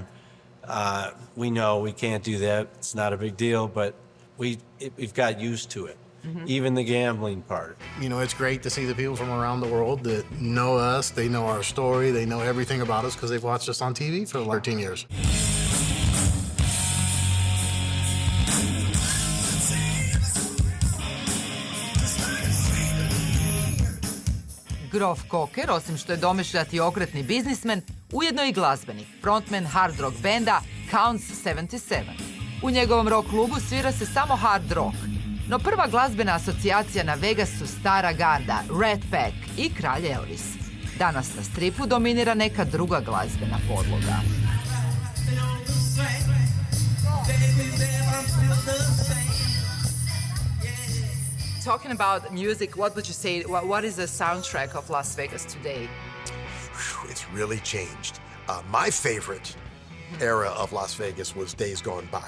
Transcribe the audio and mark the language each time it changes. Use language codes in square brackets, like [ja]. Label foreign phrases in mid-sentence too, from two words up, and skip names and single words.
[en] We know we can't do that. It's not a big deal, but we've got used to it. Even the gambling part. It's great to see the people from around the world that know us, they know our story, they know everything about us because they've watched us on TV for 13 years. [hr] Grof Koker, osim što je domišljati i okretni biznismen, ujedno i glazbenik, [en] frontman hard rock [hr] benda Counts 77. U njegovom rock klubu svira se samo [en] hard rock. [hr] No prva glazbena asocijacija na Vegas su stara garda, Rat Pack i kralj Elvis. Danas na stripu dominira neka druga glazbena podloga. [en] Talking about music, what would you say, what is the soundtrack of Las Vegas today? Whew, it's really changed. My favorite era of Las Vegas was days gone by.